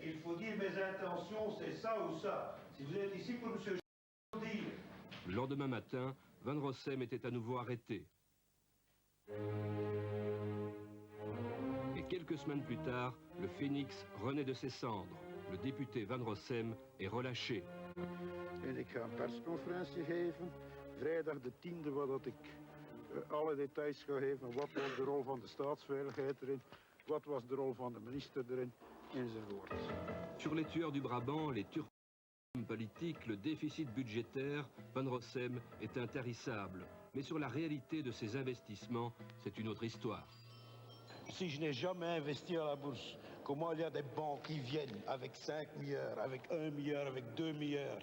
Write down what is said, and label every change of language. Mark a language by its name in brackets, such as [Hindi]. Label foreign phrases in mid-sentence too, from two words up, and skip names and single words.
[French] Il faut dire mes intentions, c'est ça ou ça. Si vous êtes ici pour monsieur dire. Le lendemain matin, Van Rossem était à nouveau arrêté. Et quelques semaines plus tard, le phénix renaît de ses cendres. Le député Van Rossem est relâché. [Dutch] En ik ga een persconferentie geven, vrijdag de 10e, waar dat ik alle details ga geven. Wat was de rol van de staatsveiligheid erin, wat was de rol van de minister erin, enzovoort. [French] Sur les tueurs du Brabant, les Turcs politiques, le déficit budgétaire, Van Rossem est intarissable. Mais sur la réalité de ses investissements, c'est une autre histoire. Si je n'ai jamais investi à la bourse, comment il y a des banques qui viennent avec 5 milliards, avec 1 milliard, avec 2 milliards?